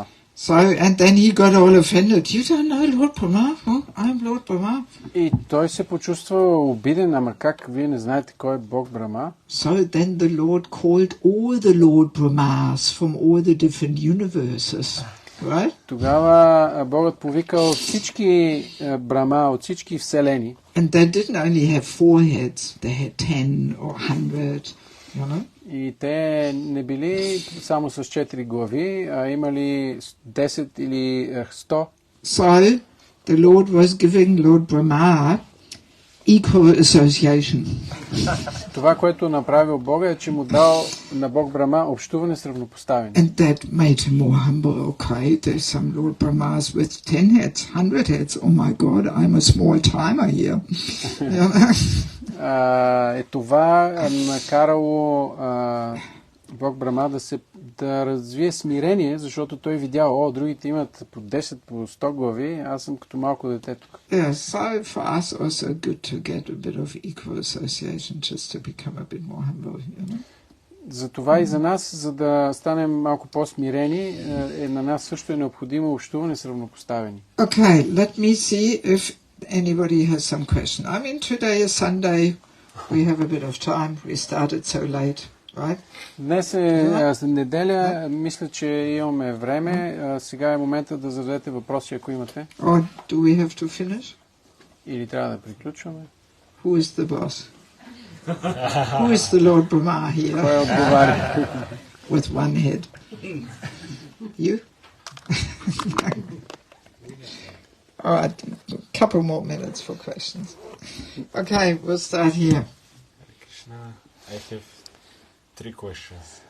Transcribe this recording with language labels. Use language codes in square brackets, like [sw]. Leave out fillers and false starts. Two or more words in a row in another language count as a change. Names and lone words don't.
[en] So, and then he got all offended. You don't know Lord Brahma? Oh, I'm Lord Brahma. [bg] И той се почувства обиден, ама как вие не знаете кой е Бог Брама? [en] So then the Lord called all the Lord Brahmas from all the different universes. Right? [bg] Тогава Богът повикал всички Брама от всички вселени. [en] And they didn't only have 4 heads, they had 10 or 100, you know? [bg] И те не били само с 4 глави, а имали 10 или 100. [en] So the Lord was giving Lord Brahma equal association. [bg] Това, което направил Бога, е, че му дал на Бог Брама общуване с равнопоставени. [en] And that made him more humble. Okay, there's some Lord Brahmas with 10 heads, 100 heads. Oh my God, I'm a small timer here. [bg] Това накарало Бог Брама да развие смирение, защото той видял, другите имат по 10, по 100 глави, аз съм като малко дете тук. [en] Yeah, so for us also good to get a bit of equal association just to become a bit more humble, you know? [bg] Затова и за нас, за да станем малко по-смирени, на нас също е необходимо общуване с равнопоставени. [en] Okay, let me see if anybody has some question. I mean, today is Sunday. We have a bit of time. We started so late, right? [bg] Днес е неделя. Мисля, че имаме време. Сега е момента да зададете въпроси, ако имате. [en] Or do we have to finish? [bg] Или трябва да приключваме? [en] Who is the boss? Who is the Lord Brahma here? [bg] Кой отговаря? [en] With one head. You? All right, a couple more minutes for questions. Okay, we'll start here. Krishna, I have 3 questions.